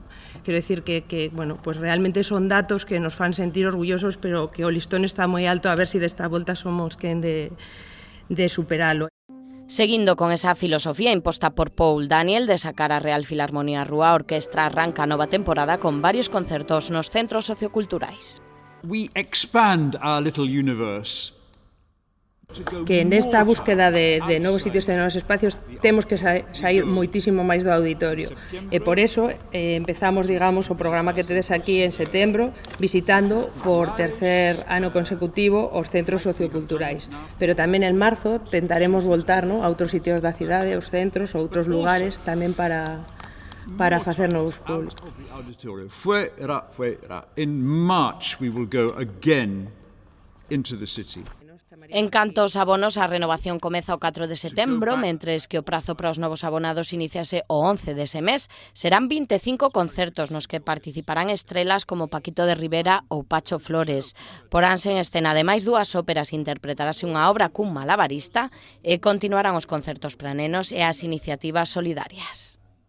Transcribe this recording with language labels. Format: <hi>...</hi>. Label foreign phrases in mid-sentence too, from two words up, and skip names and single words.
<gl>Quero dicir que bueno, pues realmente son datos que nos fan sentir orgullosos, pero que o listón está moi alto, a ver se desta volta somos quen de superalo. Seguindo con esa filosofía imposta por Paul Daniel de sacar a Real Filarmonía á rúa, a orquestra arranca a nova temporada con varios concertos nos centros socioculturais.</gl> <en>We expand our little universe.</en> <gl>Que nesta búsqueda de novos sitios e de novos espacios temos que sair moitísimo máis do auditorio, e por eso empezamos, digamos, o programa que tedes aquí en setembro, visitando por tercer ano consecutivo os centros socioculturais, pero tamén en marzo tentaremos voltar, ¿no?, a outros sitios da cidade, os centros, outros lugares tamén para facer novos públicos. Fuera.</gl> <en>In March we will go again into the city.</en> <gl>En canto aos abonos, a renovación comeza o 4 de setembro, mentres que o prazo para os novos abonados iniciase o 11 dese mes. Serán 25 concertos nos que participarán estrelas como Paquito de Rivera ou Pacho Flores. Poránse en escena ademais dúas óperas, interpretarase unha obra cun malabarista e continuarán os concertos para nenos e as iniciativas solidarias.</gl>